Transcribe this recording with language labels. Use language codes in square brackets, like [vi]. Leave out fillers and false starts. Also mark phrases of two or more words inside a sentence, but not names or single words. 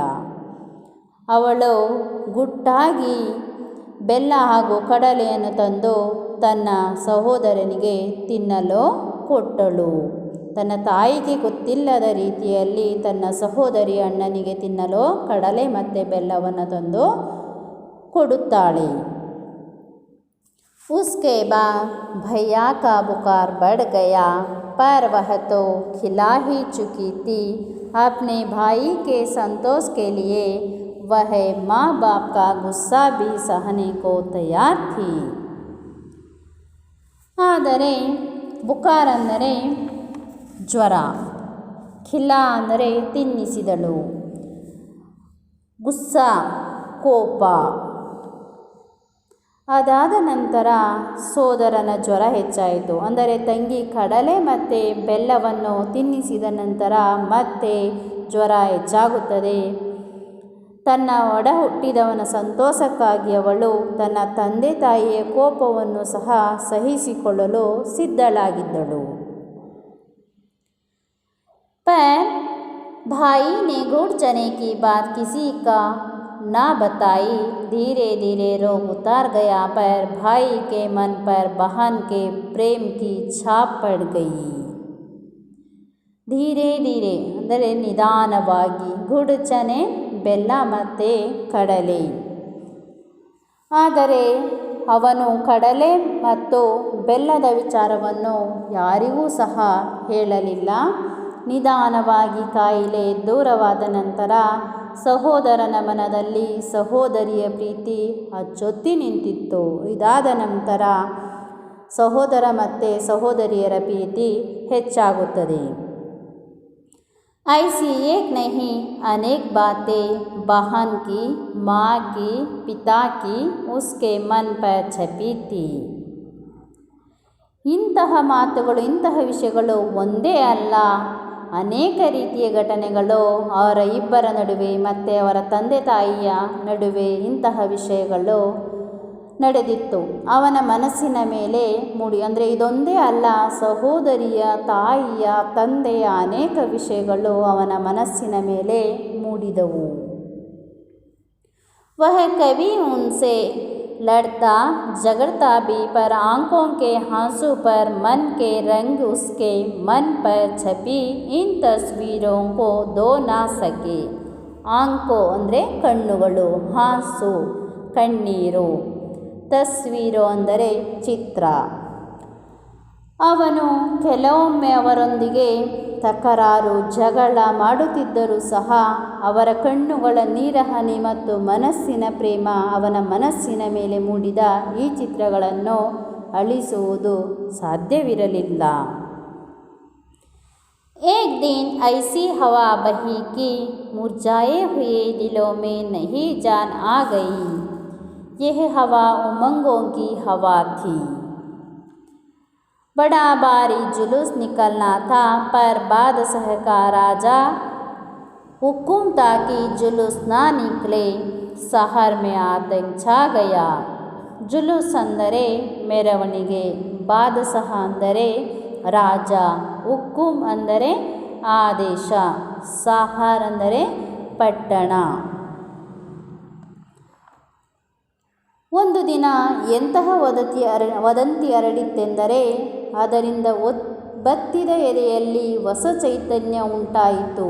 [kn] ಅವಳು ಗುಟ್ಟಾಗಿ ಬೆಲ್ಲ ಹಾಗೂ ಕಡಲೆಯನ್ನು ತಂದು ತನ್ನ ಸಹೋದರನಿಗೆ ತಿನ್ನಲು ಕೊಟ್ಟಳು. ತನ್ನ ತಾಯಿಗೆ ಗೊತ್ತಿಲ್ಲದ ರೀತಿಯಲ್ಲಿ ತನ್ನ ಸಹೋದರಿ ಅಣ್ಣನಿಗೆ ತಿನ್ನಲು ಕಡಲೆ ಮತ್ತು ಬೆಲ್ಲವನ್ನು ತಂದು ಕೊಡುತ್ತಾಳೆ. [hi] उसके बाद भैया का बुखार बढ़ गया, पर वह तो खिला ही चुकी थी. अपने भाई के संतोष के लिए वह माँ बाप का गुस्सा भी सहने को तैयार थी. [kn] ಆದರೆ ಬುಖಾರ್ ಅಂದರೆ ಜ್ವರ, ಖಿಲಾ ಅಂದರೆ ತಿನ್ನಿಸಿದಳು, ಗುಸ್ಸಾ ಕೋಪ. ಅದಾದ ನಂತರ ಸೋದರನ ಜ್ವರ ಹೆಚ್ಚಾಯಿತು. ಅಂದರೆ ತಂಗಿ ಕಡಲೆ ಮತ್ತು ಬೆಲ್ಲವನ್ನು ತಿನ್ನಿಸಿದ ನಂತರ ಮತ್ತೆ ಜ್ವರ ಹೆಚ್ಚಾಗುತ್ತದೆ. ತನ್ನ ಒಡ ಹುಟ್ಟಿದವನ ಸಂತೋಷಕ್ಕಾಗಿ ಅವಳು ತನ್ನ ತಂದೆ ತಾಯಿಯ ಕೋಪವನ್ನು ಸಹ ಸಹಿಸಿಕೊಳ್ಳಲು ಸಿದ್ಧಳಾಗಿದ್ದಳು. [hi] पर भाई ने गुड़ चने की बात किसी का ना बताई. धीरे धीरे रोग उतार गया, पर भाई के मन पर बहन के प्रेम की छाप पड़ गई. धीरे धीरे [kn] ಅಂದರೆ ನಿಧಾನವಾಗಿ, [hi] गुड़ चने [kn] ಬೆಲ್ಲ ಮತ್ತು ಕಡಲೆ, ಆದರೆ ಅವನು ಕಡಲೆ ಮತ್ತು ಬೆಲ್ಲದ ವಿಚಾರವನ್ನು ಯಾರಿಗೂ ಸಹ ಹೇಳಲಿಲ್ಲ. ನಿಧಾನವಾಗಿ ಕಾಯಿಲೆ ದೂರವಾದ ನಂತರ ಸಹೋದರನ ಮನದಲ್ಲಿ ಸಹೋದರಿಯ ಪ್ರೀತಿ ಅಚ್ಚೊತ್ತಿ ನಿಂತಿತ್ತು. ಇದಾದ ನಂತರ ಸಹೋದರ ಮತ್ತು ಸಹೋದರಿಯರ ಪ್ರೀತಿ ಹೆಚ್ಚಾಗುತ್ತದೆ. [hi] ऐसी एक नहीं अनेक बातें बहन की, माँ की, पिता की उसके मन पर छपी थी. [kn] ಇಂತಹ ಮಾತುಗಳು, ಇಂತಹ ವಿಷಯಗಳು ಒಂದೇ ಅಲ್ಲ, ಅನೇಕ ರೀತಿಯ ಘಟನೆಗಳು ಅವರ ಇಬ್ಬರ ನಡುವೆ ಮತ್ತು ಅವರ ತಂದೆ ತಾಯಿಯ ನಡುವೆ ಇಂತಹ ವಿಷಯಗಳು ನಡೆದಿತ್ತು. ಅವನ ಮನಸ್ಸಿನ ಮೇಲೆ ಮೂಡಿ, ಅಂದರೆ ಇದೊಂದೇ ಅಲ್ಲ, ಸಹೋದರಿಯ, ತಾಯಿಯ, ತಂದೆಯ ಅನೇಕ ವಿಷಯಗಳು ಅವನ ಮನಸ್ಸಿನ ಮೇಲೆ ಮೂಡಿದವು. [hi] वह कभी उनसे लड़ता झगड़ता भी, पर आंखों के आंसू पर मन के रंग उसके मन पर छपी इन तस्वीरों को धो ना सके. [kn] ಆಂಕೋ ಅಂದರೆ ಕಣ್ಣುಗಳು, ಹಾಸು ಕಣ್ಣೀರು, ತಸ್ವೀರು ಅಂದರೆ ಚಿತ್ರ. ಅವನು ಕೆಲವೊಮ್ಮೆ ಅವರೊಂದಿಗೆ ತಕರಾರು, ಜಗಳ ಮಾಡುತ್ತಿದ್ದರೂ ಸಹ ಅವರ ಕಣ್ಣುಗಳ ನೀರಹನಿ ಮತ್ತು ಮನಸ್ಸಿನ ಪ್ರೇಮ ಅವನ ಮನಸ್ಸಿನ ಮೇಲೆ ಮೂಡಿದ ಈ ಚಿತ್ರಗಳನ್ನು ಅಳಿಸುವುದು ಸಾಧ್ಯವಿರಲಿಲ್ಲ. [hi] एक दिन ऐसी हवा बही कि मुरझाए हुए दिलों में नई जान आ गई. यह हवा उमंगों की हवा थी. बड़ा भारी जुलूस निकलना था, पर बादशाह का राजा हुक्म था कि जुलूस ना निकले. शहर में आतंक छा गया. [kn] ಜುಲೂಸ್ ಅಂದರೆ ಮೆರವಣಿಗೆ, ಬಾದಶಾಹ ಅಂದರೆ ರಾಜ, ಹುಕ್ಕುಮ್ ಅಂದರೆ ಆದೇಶ, ಸಹರ್ ಅಂದರೆ ಪಟ್ಟಣ. ಒಂದು ದಿನ ಎಂತಹ ವದಂತಿ ಹರಡಿತೆಂದರೆ ಅದರಿಂದ ಬತ್ತಿದ ಎದೆಯಲ್ಲಿ ಹೊಸ ಚೈತನ್ಯ ಉಂಟಾಯಿತು.